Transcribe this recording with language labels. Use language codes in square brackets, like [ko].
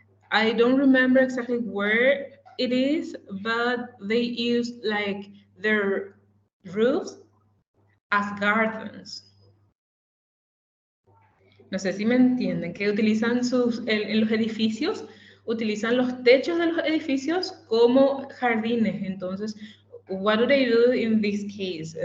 [en] I don't remember exactly where it is, but they use like their roofs as gardens. [es] No sé si me entienden, que utilizan en los edificios, utilizan los techos de los edificios como jardines. Entonces, [en] what do they do in this case?